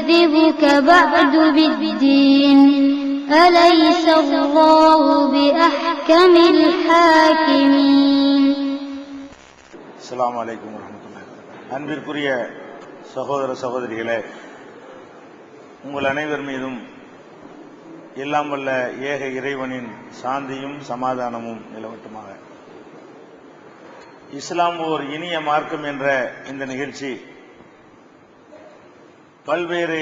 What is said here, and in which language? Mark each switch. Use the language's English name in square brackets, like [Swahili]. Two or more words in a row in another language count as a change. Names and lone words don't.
[Arabic] يكذبك بعد بالدين أليس الله بأحكم الحاكمين. السلام عليكم ورحمة الله. [Tamil] அன்பிற்குரிய சகோதர சகோதரிகளே, உங்கள் அனைவர் மீதும் எல்லாம் வல்ல ஏக இறைவனின் சாந்தியும் சமாதானமும் நிலவட்டுமாக. இஸ்லாம் ஓர் இனிய மார்க்கம் என்ற இந்த நிகழ்ச்சி பல்வேறு